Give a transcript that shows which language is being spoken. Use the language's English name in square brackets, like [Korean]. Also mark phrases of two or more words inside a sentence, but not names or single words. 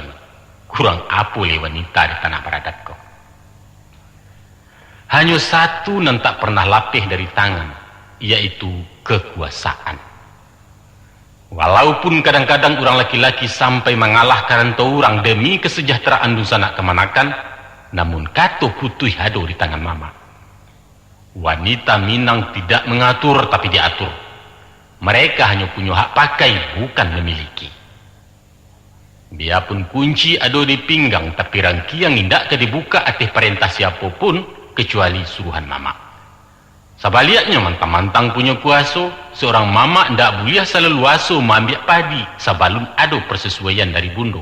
[Indonesian] Kurang apa le wanita di tanah beradatku. Hanya satu yang tak pernah lapih dari tangan, yaitu kekuasaan. Walaupun kadang-kadang orang laki-laki sampai mengalahkan orang demi kesejahteraan dusana kemanakan, namun [Minangkabau] kato putih hado di tangan mama. [Indonesian] Wanita Minang tidak mengatur tapi diatur. Mereka hanya punya hak pakai, bukan memiliki. Biarpun kunci ada di pinggang, tapi rangkiang tidak dibuka atas perintah siapapun, kecuali suruhan mama. Sebaliknya mantang-mantang punya kuasa, seorang mama tidak boleh seleluasa mengambil padi sebelum ada persesuaian dari bundo.